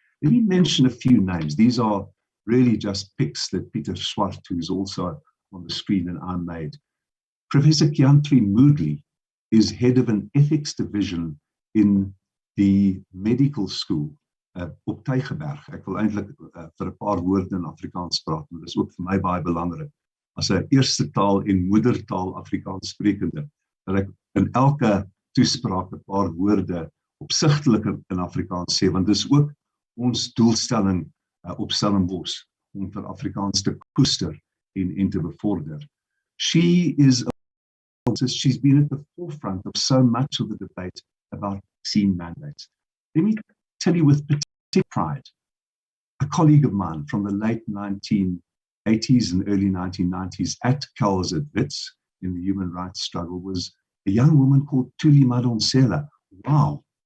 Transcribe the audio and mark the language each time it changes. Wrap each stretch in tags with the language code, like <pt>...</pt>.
<en>Let me mention a few names. These are really just picks that Peter Swart, who's also on the screen, and I made. Professor Kiantri Moodley is head of an ethics division in the medical school</en> <af>op Tygerberg. Ek wil eintlik vir 'n paar woorde in Afrikaans praat, maar dit is ook vir my baie belangrik. As 'n eerste taal en moedertaal Afrikaans sprekende, dat ek in elke toespraak 'n paar woorde opsigtelik in Afrikaans sê, want dis ook ons doelstelling op Stellenbosch om vir Afrikaans te koester en te bevorder.</af> <en>She's been at the forefront of so much of the debate about vaccine mandates. Let me tell you with particular pride, a colleague of mine from the late 1980s and early 1990s at Kels at Wits in the human rights struggle was a young woman called Thuli Madonsela. Wow.</en>